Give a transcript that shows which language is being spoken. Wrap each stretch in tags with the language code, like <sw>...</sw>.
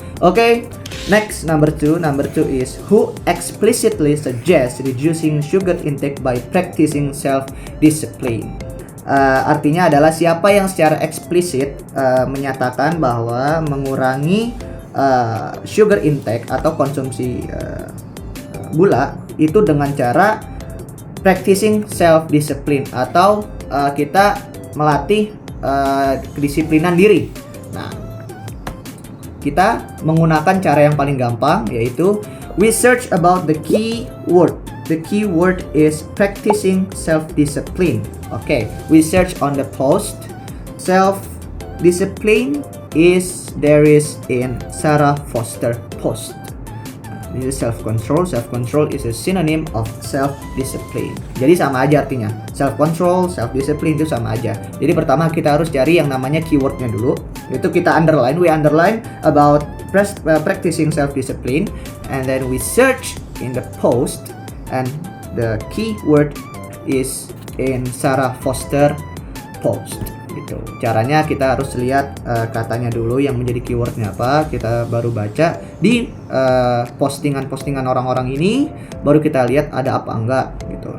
<en>Okay, next number 2 is who explicitly suggests reducing sugar intake by practicing self-discipline.</en> <id>Artinya adalah siapa yang secara eksplisit menyatakan bahwa mengurangi sugar intake atau konsumsi gula itu dengan cara practicing self-discipline, atau kita melatih kedisiplinan diri. Nah, kita menggunakan cara yang paling gampang, yaitu</id> <en>we search about the key word. The key word is practicing self-discipline. Okay, we search on the post. Self-discipline there is in Sarah Foster post. This is self-control. Self-control is a synonym of self-discipline.</en> <id>Jadi sama aja artinya. Self-control, self-discipline itu sama aja. Jadi pertama kita harus cari yang namanya keywordnya dulu. Itu kita underline.</id> <en>We underline about practicing self-discipline. And then we search in the post. And the keyword is in Sarah Foster post.</en> <id>Gitu. Caranya kita harus lihat katanya dulu yang menjadi keywordnya apa, kita baru baca di postingan-postingan orang-orang ini, baru kita lihat ada apa enggak gitu.</id>